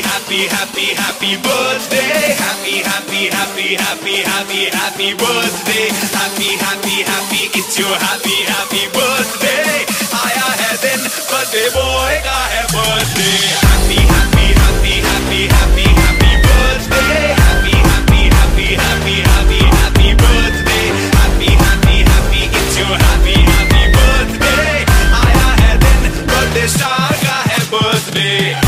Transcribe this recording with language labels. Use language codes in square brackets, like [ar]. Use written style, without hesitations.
[en] Happy, happy, happy birthday, happy, happy, happy, happy, happy, happy birthday, happy, happy, happy, it's your happy, happy birthday। [hi] आया है दिन birthday boy का है birthday। [en] Happy, happy, happy, happy, happy, happy birthday, happy, happy, happy, happy, happy, happy birthday, happy, happy, happy, it's your happy, happy birthday। [hi] आया है दिन birthday star का है birthday।